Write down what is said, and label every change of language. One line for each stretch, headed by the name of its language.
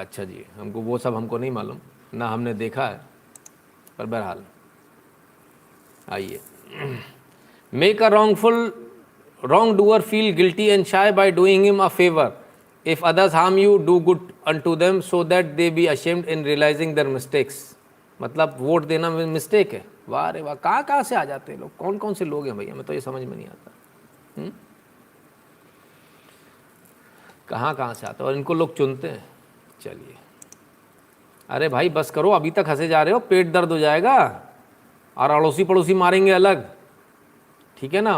Hindi: अच्छा जी, हमको वो सब हमको नहीं मालूम ना, हमने देखा है, पर बहरहाल आइए।
English: Make a wrongdoer feel guilty and shy by doing him a favor. If others harm you, do good unto them so that they be ashamed in realizing their mistakes.
Hindi: मतलब वोट देना में मिस्टेक है। वाह रे वाह, कहाँ से आ जाते हैं लोग, कौन कौन से लोग हैं भैया, मैं तो ये समझ में नहीं आता। कहाँ से आते हैं और इनको लोग चुनते हैं। चलिए, अरे भाई बस करो, अभी तक हंसे जा रहे हो, पेट दर्द हो जाएगा और अड़ोसी पड़ोसी मारेंगे अलग, ठीक है ना।